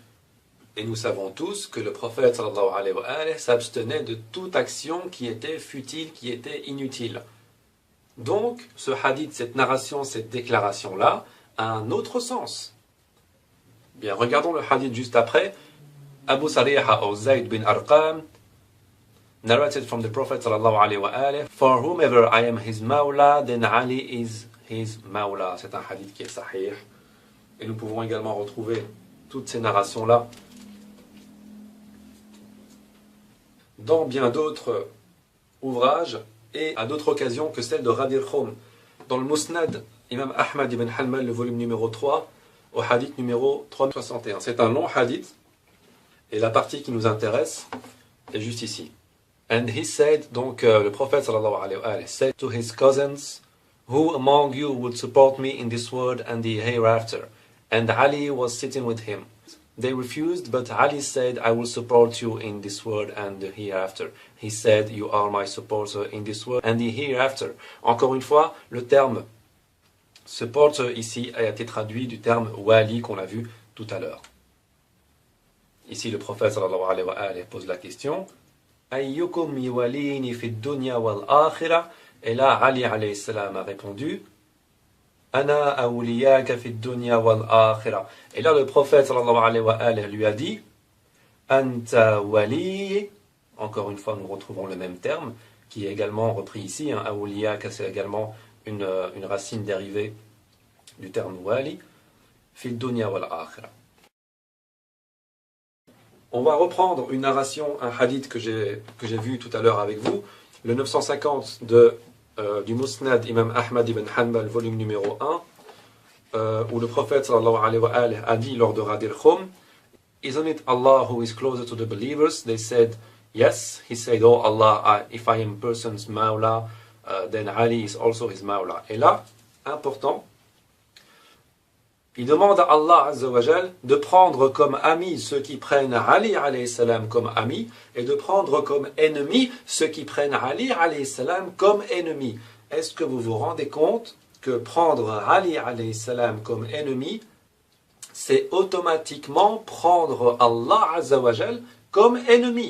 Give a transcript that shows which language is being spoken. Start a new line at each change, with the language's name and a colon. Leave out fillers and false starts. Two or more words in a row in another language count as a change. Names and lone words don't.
French: Et nous savons tous que le prophète
Arabic: صلى الله عليه وعليه
French: s'abstenait de toute action qui était futile, qui était inutile. Donc, ce hadith, cette narration, cette déclaration-là, a un autre sens. Bien, regardons le hadith juste après.
English: Abu Sariha ou Zayd bin Arqam narrated from the Prophet
Arabic: صلى الله عليه وعليه,
English: For whomever I am his mawla, then Ali is his mawla.
French: C'est un hadith qui est sahih. Et nous pouvons également retrouver toutes ces narrations-là dans bien d'autres ouvrages et à d'autres occasions que celle de Ghadir Khoum. Dans le Musnad, Imam Ahmad ibn Hanbal, le volume numéro 3, au hadith numéro 361. C'est un long hadith, et la partie qui nous intéresse est juste ici.
English: And he said,
French: donc le prophète
Arabic: صلى الله عليه وعليه
English: said to his cousins, Who among you would support me in this world and the hereafter? And Ali was sitting with him. They refused, but Ali said, I will support you in this world and the hereafter. He said, You are my supporter in this world and the hereafter.
French: Encore une fois, le terme supporter ici a été traduit du terme wali qu'on a vu tout à l'heure. Ici, le prophète
Arabic: صلى الله عليه وعليه
French: pose la question,
Arabic: أيكم يواليني في دنيا والآخرة?
French: Et là, Ali
Arabic: عليه سلام
French: a répondu,
Arabic: أنا أولياك في دنيا والآخرة.
French: Et là, le prophète
Arabic: صلى الله عليه وعليه
French: lui a dit,
Arabic: أنت ولي.
French: Encore une fois, nous retrouvons le même terme, qui est également repris ici. Awliyaka, c'est également une racine dérivée du terme wali.
Arabic: في دنيا والآخرة.
French: On va reprendre une narration, un hadith que j'ai vu tout à l'heure avec vous, le 950 du Musnad Imam Ahmad ibn Hanbal, volume numéro 1, où le prophète
Arabic: صلى الله عليه وعليه
French: a dit lors de Ghadir Khoum,
English: Isn't it Allah who is closer to the believers? They said, Yes. He said, Oh Allah, if I am a person's mawla, then Ali is also his mawla.
French: Et là, important, il demande à Allah
Arabic: عز وجل
French: de prendre comme amis ceux qui prennent Ali
Arabic: عليه سلام
French: comme ami et de prendre comme ennemis ceux qui prennent Ali alayhi salam comme ennemi. Est-ce que vous vous rendez compte que prendre Ali
Arabic: عليه سلام
French: comme ennemi, c'est automatiquement prendre Allah
Arabic: عز وجل
French: comme ennemi?